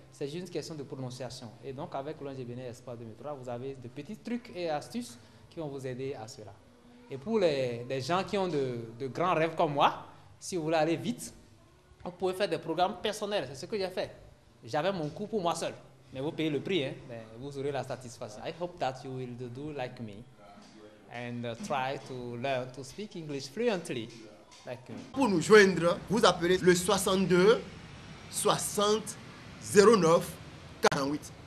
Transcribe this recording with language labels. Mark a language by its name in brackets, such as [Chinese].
[French] C'est juste une question de prononciation. Et donc, avec l'ONG Bénin Espoir 2003, vous avez de petits trucs et astuces qui vont vous aider à cela. Et pour les gens qui ont de grands rêves comme moi, si vous voulez aller vite, vous pouvez faire des programmes personnels. C'est ce que j'ai fait. J'avais mon cours pour moi seul. Mais vous payez le prix, hein? Mais vous aurez la satisfaction. [English] I hope that you will do like me and try to learn to speak English fluently like me. [French] Pour nous joindre, vous appelez le 62 60 09 48.